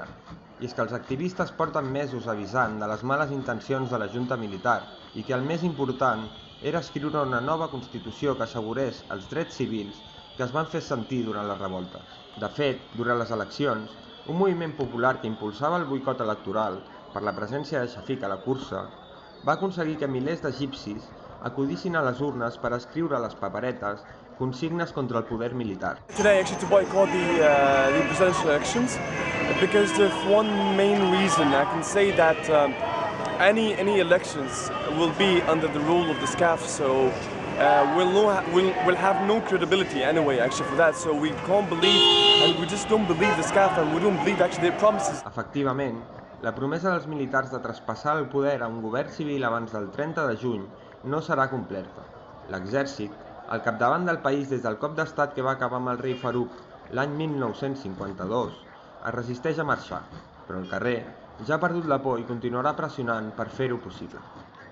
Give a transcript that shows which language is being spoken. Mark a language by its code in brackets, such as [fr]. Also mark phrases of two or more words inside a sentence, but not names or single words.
[ca] I és que els activistes porten mesos avisant de les males intencions de la Junta Militar i que el més important era escriure una nova Constitució que assegurés els drets civils que es van fer sentir durant les revoltes. De fet, durant les eleccions, un moviment popular que impulsava el boicot electoral per la presència de Shafiq a la cursa va aconseguir que milers d'egipcis acudissin a les urnes per escriure a les paperetes consignes contra el poder militar. [en] Today actually to boycott the presidential elections because of one main reason. I can say that any elections will be under the rule of the SCAF, so we'll have no credibility anyway actually for that, so we can't believe and we just don't believe the SCAF and we don't believe actually their promises. [ca] Efectivament, la promesa dels militars de traspassar el poder a un govern civil abans del 30 de juny no serà completa. L'exèrcit, al capdavant del país des del cop d'estat que va acabar amb el rei Farouk l'any 1952, es resisteix a marxar, però el carrer ja ha perdut la por i continuarà pressionant per fer-ho possible.